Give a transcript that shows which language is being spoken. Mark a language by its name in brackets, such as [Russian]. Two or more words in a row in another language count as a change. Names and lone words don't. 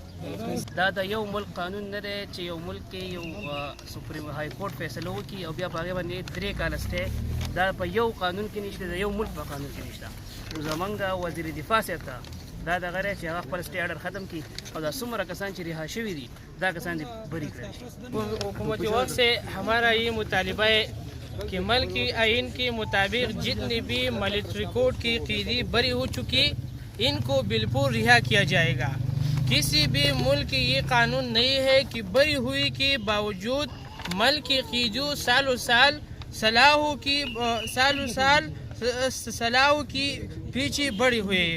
[Pashto] دا د یو ملک قانون نه دی چې یو ملک کې یو [English] supreme high court [Pashto] فیصله وکړي او بیا په هغې باندې 3 کاله سټی، دا په یو قانون کې نشته، د یو ملک په قانون کې نشته. نو زموږ وزیر دفاع صاحب ته دا دغه دی چې هغه خپل [English] stay order [Pashto] ختم کړي او دا څومره کسان چې رها شوي دي دا کسان دې بری کړی شي. [Urdu] حکومت وقت سے ہمارا یہ مطالبہ ہے کہ ملک کی آئین کے مطابق جتنے بھی [English] military court [Urdu] کی قیدی بری ہو چکی ان کو بالکل رہا کیا جائے گا. کسی بھی ملک یہ قانون نہیں ہے کہ بری ہوئی کے باوجود ملک کی قیدیوں سالوں سال صلاحوں کی پیچھے بڑی ہوئی ہے.